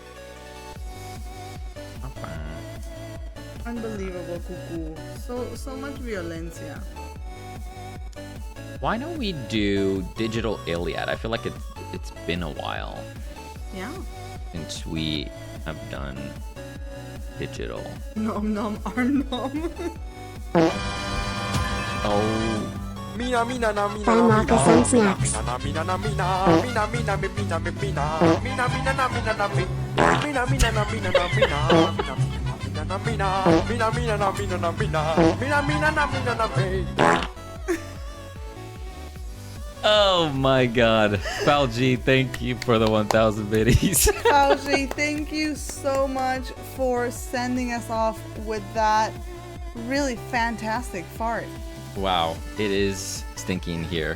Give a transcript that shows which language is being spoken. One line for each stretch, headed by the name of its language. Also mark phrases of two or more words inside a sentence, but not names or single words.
English: Unbelievable, cuckoo. So much violencia. Why don't we do Digital Iliad? I feel like it's been a while Yeah. since we have done digital. Nom nom arm nom. Oh. Mina mina na mina Time Marcus and Snacks. mina mina na mina mina mina mi mina mi mina mina mina na mina na mi mina mina na mina na mina mina na mina mina mina na mina na mina mina mina na mina na mi. Oh my god. Falji, thank you for the 1,000 biddies. Fauji, thank you so much for sending us off with that really fantastic fart. Wow, it is stinky in here.